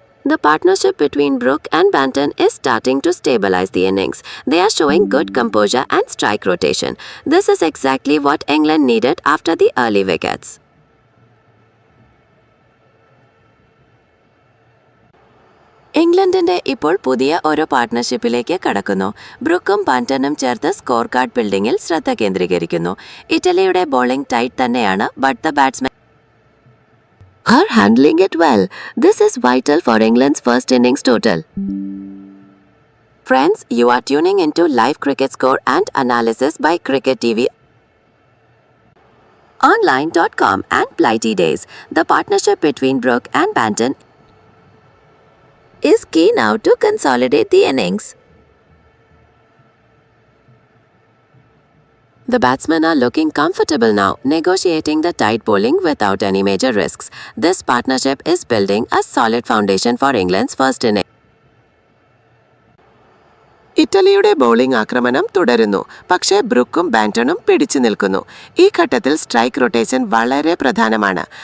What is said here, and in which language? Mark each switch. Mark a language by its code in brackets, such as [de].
[en] The partnership between Brook and Banton is starting to stabilize the innings. They are showing good composure and strike rotation. This is exactly what England needed after the early wickets. [ml] ഇംഗ്ലണ്ടിന്റെ ഇപ്പോൾ പുതിയ ഒരു പാർട്ട്ണർഷിപ്പിലേക്ക് കടക്കുന്നു. ബ്രൂക്കും ബാന്റണും ചേർത്ത് score card ബിൽഡിംഗിൽ ശ്രദ്ധ കേന്ദ്രീകരിക്കുന്നു. ഇറ്റലിയുടെ bowling tight തന്നെയാണ്, [en] But the batsman are handling it well. This is vital for England's first innings total. Friends, you are tuning into live cricket score and analysis by CricketTVOnline.com and Blighty Days. The partnership between Brook and Banton is key now to consolidate the innings. The batsmen are looking comfortable now, negotiating the tight bowling without any major risks. This partnership is building a solid foundation for England's first innings. [ml] ഇറ്റലിയുടെ bowling ആക്രമണം തുടരുന്നു. പക്ഷേ ബ്രൂക്കും ബാന്റണും പിടിച്ചു നിൽക്കുന്നു. ഈ ഘട്ടത്തിൽ strike rotation വളരെ പ്രധാനമാണ്.